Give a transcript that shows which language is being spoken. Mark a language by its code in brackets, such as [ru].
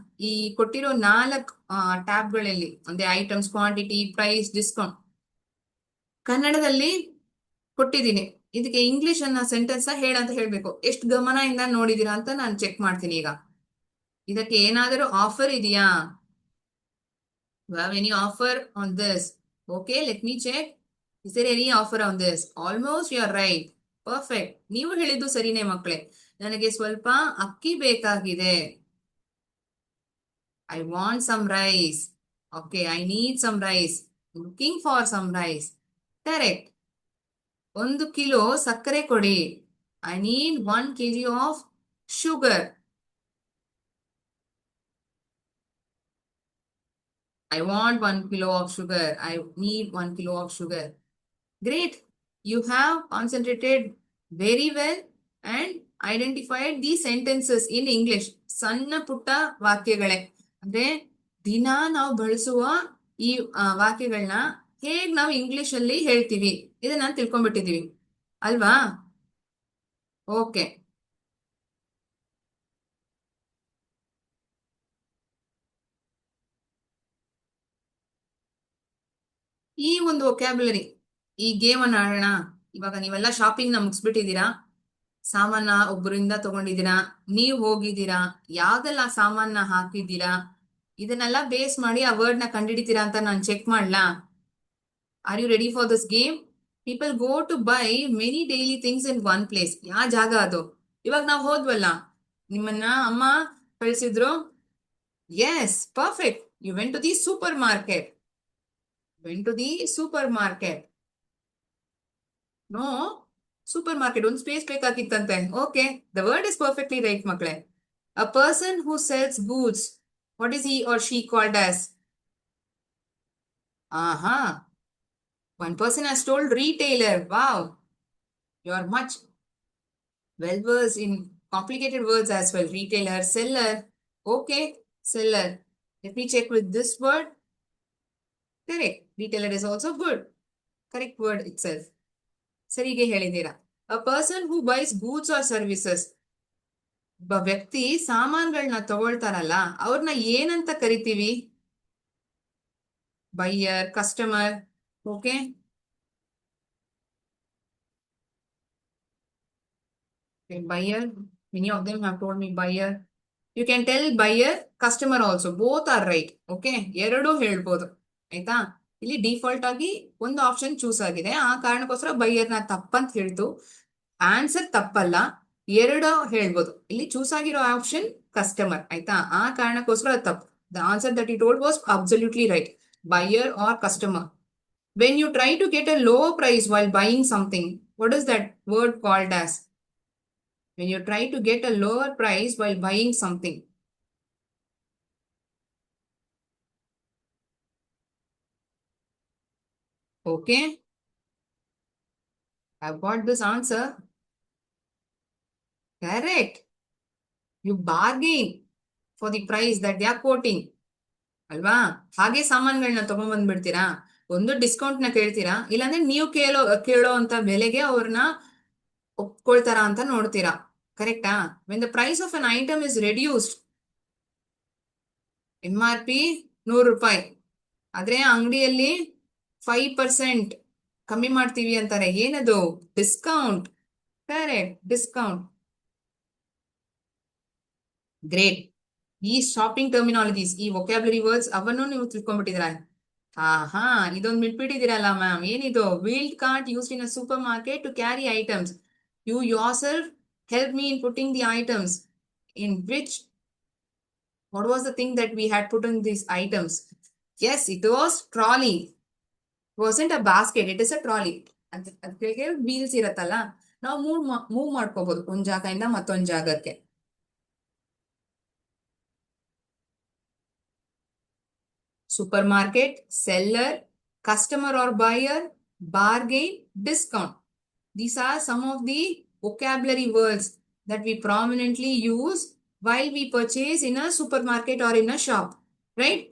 [kn] ಈ ಕೊಟ್ಟಿರೋ 4 ಟ್ಯಾಬ್ಗಳಲ್ಲಿ, ಅಂದ್ರೆ ಐಟಮ್ಸ್, ಕ್ವಾಂಟಿಟಿ, ಪ್ರೈಸ್, ಡಿಸ್ಕೌಂಟ್, ಕನ್ನಡದಲ್ಲಿ ಕೊಟ್ಟಿದ್ದೀನಿ. ಇದಕ್ಕೆ ಇಂಗ್ಲಿಷ್ ಅನ್ನ ಸೆಂಟೆನ್ಸ್ ಹೇಳಂತ ಹೇಳ್ಬೇಕು. ಎಷ್ಟು ಗಮನದಿಂದ ನೋಡಿದೀರಾ ಅಂತ ನಾನು ಚೆಕ್ ಮಾಡ್ತೀನಿ. ಈಗ ಇದಕ್ಕೆ ಏನಾದರೂ ಆಫರ್ ಇದೆಯಾ? [en] You have any offer on this? Okay, let me check. Is there any offer on this? Almost you are right. Perfect. [kn] ನೀವು ಹೇಳಿದ್ದು ಸರಿನೇ ಮಕ್ಕಳೇ. ನನಗೆ ಸ್ವಲ್ಪ ಅಕ್ಕಿ ಬೇಕಾಗಿದೆ. [en] I want some rice. Okay, I need some rice. Looking for some rice. Correct. [kn] 1 kilo ಸಕ್ಕರೆ ಕೊಡಿ. [en] I need 1 kg of sugar. I want 1 kilo of sugar. I need 1 kilo of sugar. Great. You have concentrated very well and identified these sentences in English. [kn] ಸಣ್ಣ ಪುಟ್ಟ ವಾಕ್ಯಗಳೇ, ಅಂದ್ರೆ ದಿನ ನಾವು ಬಳಸುವ ಈ ವಾಕ್ಯಗಳನ್ನ ಹೇಗ್ ನಾವು ಇಂಗ್ಲಿಷ್ ಅಲ್ಲಿ ಹೇಳ್ತೀವಿ ಇದನ್ನ ತಿಳ್ಕೊಂಡ್ಬಿಟ್ಟಿದೀವಿ, ಅಲ್ವಾ? ಓಕೆ. ಈ ಒಂದು ವೊಕ್ಯಾಬ್ಯುಲರಿ, ಈ ಗೇಮ್ ಅನ್ನ ಆಡೋಣ. ಇವಾಗ ನೀವೆಲ್ಲ ಶಾಪಿಂಗ್ ನ ಮುಗಿಸ್ಬಿಟ್ಟಿದ್ದೀರಾ, ಸಾಮಾನ ಒಬ್ಬರಿಂದ ತಗೊಂಡಿದ್ದೀರಾ, ನೀವು ಹೋಗಿದ್ದೀರಾ, ಯಾವ್ದೆಲ್ಲ ಸಾಮಾನ ಹಾಕಿದ್ದೀರಾ, ಇದನ್ನೆಲ್ಲ ಬೇಸ್ ಮಾಡಿ ಆ ವರ್ಡ್ ನ ಕಂಡಿಡಿತೀರಾ ಅಂತ ನಾನು ಚೆಕ್ ಮಾಡ್ಲಾ? [en] Are you ready for this game? People go to buy many daily things in one place. [kn] ಯಾವ ಜಾಗ ಅದು? ಇವಾಗ ನಾವು ಹೋದ್ವಲ್ಲ, ನಿಮ್ಮನ್ನ ಅಮ್ಮ ಕಳಿಸಿದ್ರು. [en] Yes, perfect. You went to the supermarket. Went to the supermarket. No, supermarket. [kn] ಒಂದು space ಬೇಕಾಗಿತ್ತಂತೆ. [en] Okay, the word is perfectly right, ಮಕ್ಕಳೇ. A person who sells goods, what is he or she called as? One person has told retailer. Wow, you are much well versed in complicated words as well. Retailer, seller. Okay, seller. Let me check with this word. Correct. Retailer is also good. Correct word itself. [kn] ಸರಿಗೆ ಹೇಳಿದ್ದೀರಾ. [en] A person who buys goods or services. [kn] ಒಬ್ಬ ವ್ಯಕ್ತಿ ಸಾಮಾನುಗಳನ್ನ ತಗೊಳ್ತಾರಲ್ಲ, ಅವ್ರನ್ನ ಏನಂತ ಕರಿತೀವಿ? [en] Buyer, customer. Okay, buyer. Many of them have told me buyer. You can tell buyer, customer also. Both are right. [kn] Okay, ಎರಡು ಹೇಳ್ಬೋದು, ಆಯ್ತಾ? ಇಲ್ಲಿ ಡಿಫಾಲ್ಟ್ ಆಗಿ ಒಂದು ಆಪ್ಷನ್ ಚೂಸ್ ಆಗಿದೆ, ಆ ಕಾರಣಕ್ಕೋಸ್ಕರ ಬೈಯರ್ ನ ತಪ್ಪಂತ ಹೇಳ್ತು. ಆನ್ಸರ್ ತಪ್ಪಲ್ಲ, ಎರಡು ಹೇಳ್ಬೋದು. ಇಲ್ಲಿ ಚೂಸ್ ಆಗಿರೋ ಆಪ್ಷನ್ ಕಸ್ಟಮರ್, ಆಯ್ತಾ? ಆ ಕಾರಣಕ್ಕೋಸ್ಕರ ತಪ್ಪು. [en] The answer that you told was absolutely right. Buyer or customer. When you try to get a lower price while buying something, what is that word called as? When you try to get a lower price while buying something. Okay, I've got this answer. Correct. You bargain for the price that they are quoting. [kn] ಅಲ್ವಾ? ಹಾಗೆ ಸಾಮಾನುಗಳನ್ನ ತಗೊಂಡ್ಬಂದ್ಬಿಡ್ತೀರಾ, ಒಂದು discount ನ ಕೇಳ್ತೀರಾ, ಇಲ್ಲಾಂದ್ರೆ ನೀವು ಕೇಳೋ ಅಂತ ಬೆಲೆಗೆ ಅವ್ರನ್ನ ಒಪ್ಕೊಳ್ತಾರಾ ಅಂತ ನೋಡ್ತೀರಾ. ಕರೆಕ್ಟಾ? [en] when the price of an item is reduced, MRP 100 [kn] ರೂಪಾಯಿ, ಆದ್ರೆ ಅಂಗಡಿಯಲ್ಲಿ 5% ಕಮ್ಮಿ ಮಾಡ್ತೀವಿ ಅಂತಾರೆ. ಏನದು? ಡಿಸ್ಕೌಂಟ್. Correct, discount. [en] Great. [kn] ಈ ಶಾಪಿಂಗ್ ಟರ್ಮಿನಾಲಜೀಸ್, ಈ ವೊಕ್ಯಾಬ್ಲರಿ ವರ್ಡ್ಸ್ ಅವನ್ನು ನೀವು ತಿಳ್ಕೊಂಡ್ಬಿಟ್ಟಿದ್ರ. ಹಾ, ಇದೊಂದು ಬಿಟ್ಬಿಟ್ಟಿದ್ದೀರಲ್ಲ ಮ್ಯಾಮ್. ಏನಿದು? [en] Wheeled cart used in a supermarket to carry items. You yourself help me in putting the items. In which, what was the thing that we had put in these items? Yes, it was trolley. It wasn't a basket, it is a trolley. [kn] ಅದಕ್ಕೆ wheels ಇರತ್ತಲ್ಲ, ನಾವು move ಮಾಡ್ಕೋಬಹುದು ಒಂದ್ ಜಾಗದಿಂದ ಮತ್ತೊಂದ್ ಜಾಗಕ್ಕೆ. [en] Supermarket, seller, customer or buyer, bargain, discount. These are some of the vocabulary words that we prominently use while we purchase in a supermarket or in a shop. Right?